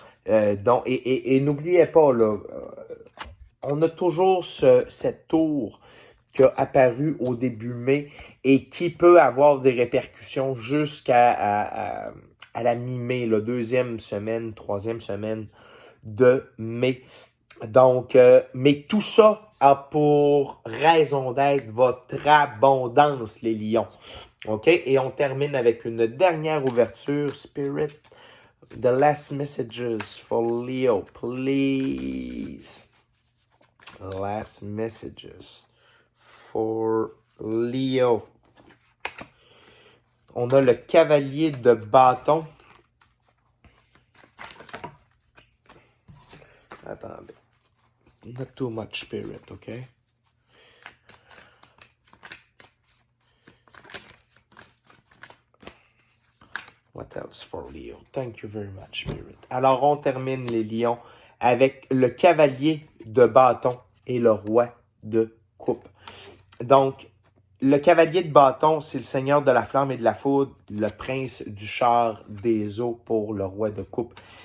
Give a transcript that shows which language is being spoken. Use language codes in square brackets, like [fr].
[fr] Et n'oubliez pas, là, on a toujours cette tour qui a apparu au début mai et qui peut avoir des répercussions jusqu'à la mi-mai, la 2e semaine, 3e semaine de mai. Donc, mais tout ça a pour raison d'être votre abondance, les lions. OK? Et on termine avec une dernière ouverture. [en] Spirit, the last messages for Leo, please. Last messages for Leo. [fr] On a le cavalier de bâton. Attendez. [en] Not too much spirit, okay? What else for Leo? Thank you very much, Spirit. [fr] Alors, on termine les lions avec le cavalier de bâton et le roi de coupe. Donc, le cavalier de bâton, c'est le seigneur de la flamme et de la foudre, le prince du char des eaux pour le roi de coupe.